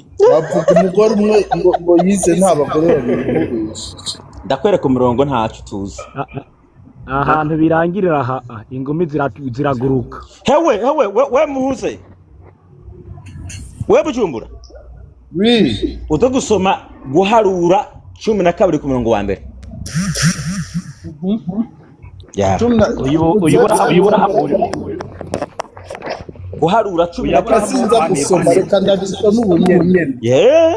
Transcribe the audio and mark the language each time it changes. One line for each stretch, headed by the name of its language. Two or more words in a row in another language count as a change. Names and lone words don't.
Rundi: bavuga umugore umwe ngo yize nta bagore babiri. ndakwereka umurongo ntacyo tuzi. Ahantu birangirira aha ingumi ziraguruka. Hewe we muhuze. We bujumbura. Oui. Uza gusoma guharura 12 ku murongo wa mbere. Ya. Uyibura hapo. Guharura 12 Sinza gusoma reka ndabisoma ubu nyene.